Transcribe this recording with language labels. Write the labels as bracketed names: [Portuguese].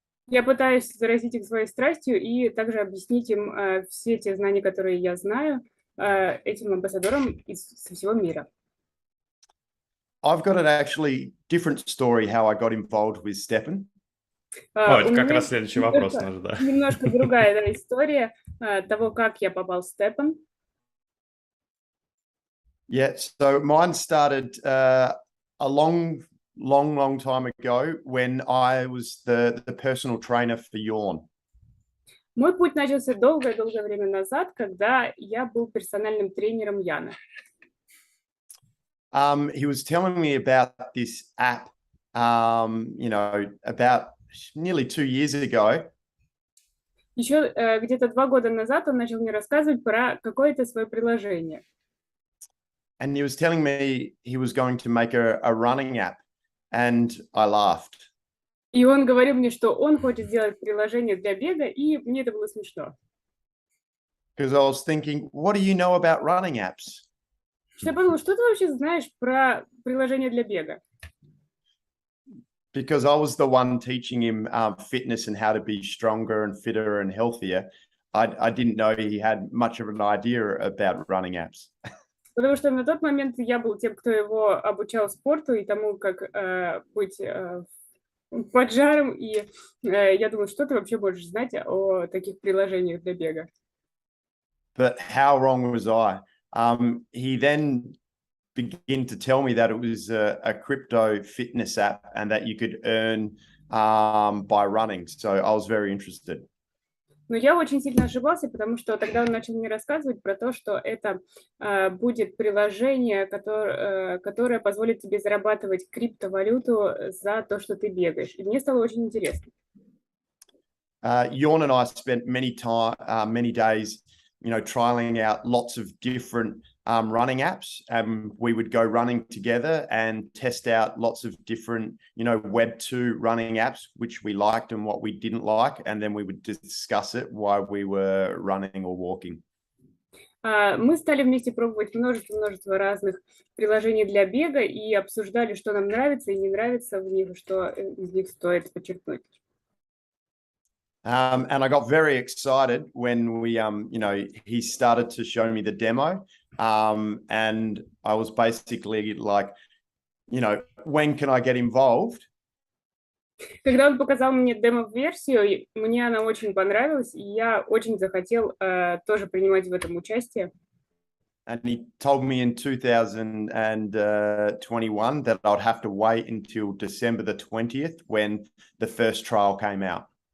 [Russian] Я пытаюсь заразить их своей страстью и также объяснить им все те знания, которые я знаю, этим амбассадорам со всего мира. [English] I've got an actually different story how I got involved with STEPN. [Russian] Это как раз следующий вопрос наш, да. Немножко другая история того, как я попал в STEPN. [English] Yeah, so mine started a long time ago when I was the personal trainer for Jorn. [Russian] Мой путь начался долгое время назад, когда я был персональным тренером Яна. [English] He was telling me about this app, about nearly 2 years ago. [Russian] Еще где-то 2 года назад он начал мне рассказывать про какое-то свое приложение. [English] And he was telling me he was going to make a running app, and I laughed. [Russian] И он говорил мне, что он хочет сделать приложение для бега, и мне это было смешно. [English] Because I was thinking, what do you know about running apps? [Russian] Я подумала, что ты вообще знаешь про приложение для бега? [English] Because I was the one teaching him fitness and how to be stronger and fitter and healthier. I didn't know he had much of an idea about running apps. [Russian] Потому что на тот момент я был тем, кто его обучал спорту и тому, как быть поджаром, и я думаю, что ты вообще можешь знать о таких приложениях для бега. [English] But how wrong was I? He then began to tell me that it was a crypto fitness app and that you could earn by running. So I was very interested. [Russian] Но я очень сильно ошибался, потому что тогда он начал мне рассказывать про то, что это будет приложение, которое позволит тебе зарабатывать криптовалюту за то, что ты бегаешь. И мне стало очень интересно. [English] Jorn and I spent many days, trialing out lots of different running apps, and we would go running together and test out lots of different, Web 2 running apps, which we liked and what we didn't like, and then we would discuss it while we were running or walking. [Russian] Мы стали вместе пробовать множество разных приложений для бега и обсуждали, что нам нравится и не нравится в них, что из них стоит подчеркнуть. [English] And I got very excited when we, he started to show me the demo. And I was basically like, when can I get involved? [Russian] Когда он показал мне демо-версию, мне она очень понравилась, и я очень захотел тоже принимать в этом участие. [English] And he told me in 2021 that I'd have to wait until December the 20th when the first trial came out.